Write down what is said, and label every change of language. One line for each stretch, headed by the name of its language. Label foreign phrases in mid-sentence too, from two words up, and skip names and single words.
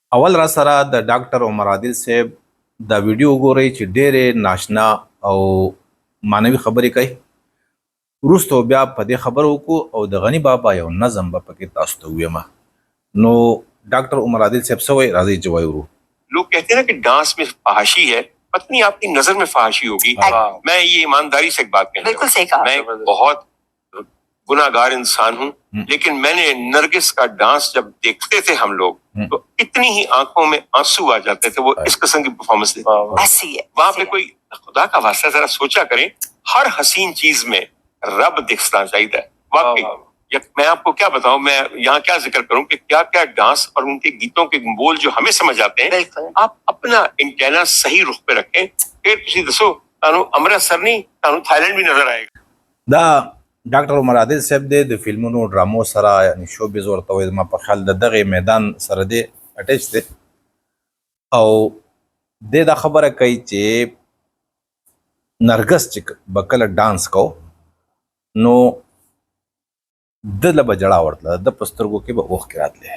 Pashto: اول را سره د ډاکټر عمر عادل صاحب دا ویډیو ګورئ چې ډېرې ناشنا او معنوي خبرې کوي. وروسته بیا په دې خبرو وکړو او د غني بابا یو نظم به پکې تاسو ته ووایم. نو ډاکټر عمر عادل صاحب څه وایي، راځئ چې وایو.
Urdu: لوگ کہتے ہیں نا کہ ڈانس میں فحاشی ہے، پتا نہیں آپ کی نظر میں فحاشی ہوگی. میں یہ ایمانداری سے ایک بات کہتا ہوں, بالکل صحیح کہا. میں بہت گناہگار انسان ہوں، لیکن میں نے نرگس کا ڈانس جب دیکھتے تھے ہم لوگ تو اتنی ہی آنکھوں میں آنسو آ جاتے تھے. وہ اس قسم کی پرفارمنس دیتے ایسی ہے. وہاں پہ کوئی خدا کا واسطہ ذرا سوچا کریں، ہر حسین چیز میں رب دکھنا چاہیے. واقعی میں آپ کو کیا بتاؤں، میں یہاں کیا ذکر کروں کہ کیا کیا ڈانس اور ان کے گیتوں کے بول جو ہمیں سمجھ آتے ہیں. آپ اپنا انٹینا صحیح رخ پہ رکھیں، پھر
Punjabi: تسی دسو تانوں امرتسر نہیں تانوں تھائی لینڈ
Urdu: بھی نظر آئے گا.
Pashto: دا ډاکټر عمر عادل صاحب دی د فلمونو ډرامو سره یعنی شوبیز ورته وایي، زما په خیال د دغې میدان سره دی اټیچ دی او دی دا خبره کوي چې نرګس چې به کله ډانس کو نو د له به جړا ورتله، د په سترګو کې به اوښکې راتلې.